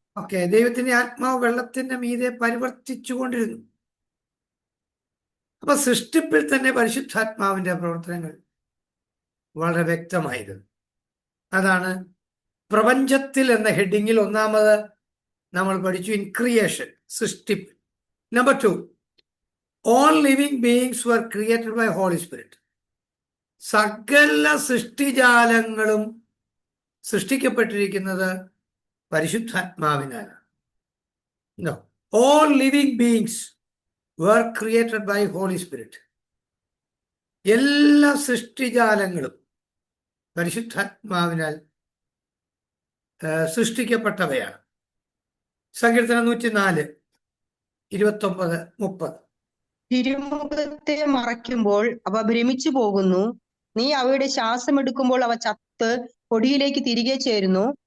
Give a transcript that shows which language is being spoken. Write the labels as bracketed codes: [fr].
[ml] Okay, ദൈവത്തിന്റെ ആത്മാവ് വെള്ളത്തിന്റെ മീതെ പരിവർത്തിച്ചു കൊണ്ടിരുന്നു. അപ്പൊ സൃഷ്ടിപ്പിൽ തന്നെ പരിശുദ്ധാത്മാവിന്റെ പ്രവർത്തനങ്ങൾ വളരെ വ്യക്തമായിരുന്നു. അതാണ് പ്രപഞ്ചത്തിൽ എന്ന ഹെഡിങ്ങിൽ ഒന്നാമത് നമ്മൾ പഠിച്ചു, [en] in creation, [ml] സൃഷ്ടിപ്പ്. [en] Number 2, all living beings were created by Holy Spirit. [ml] സകല സൃഷ്ടിജാലങ്ങളും സൃഷ്ടിക്കപ്പെട്ടിരിക്കുന്നത് പരിശുദ്ധാത്മാവിനാലാണ്. [en] No, all living beings were created by Holy Spirit. [ml] എല്ലാ സൃഷ്ടിജാലങ്ങളും പരിശുദ്ധാത്മാവിനാൽ സൃഷ്ടിക്കപ്പെട്ടവയാണ്. സങ്കീർത്തനം 104, 29-30. തിരുമുഖത്തെ മറയ്ക്കുമ്പോൾ അവ ഭ്രമിച്ചു പോകുന്നു, നീ അവയുടെ ശ്വാസം എടുക്കുമ്പോൾ അവ ചത്ത് പൊടിയിലേക്ക് തിരികെ ചേരുന്നു.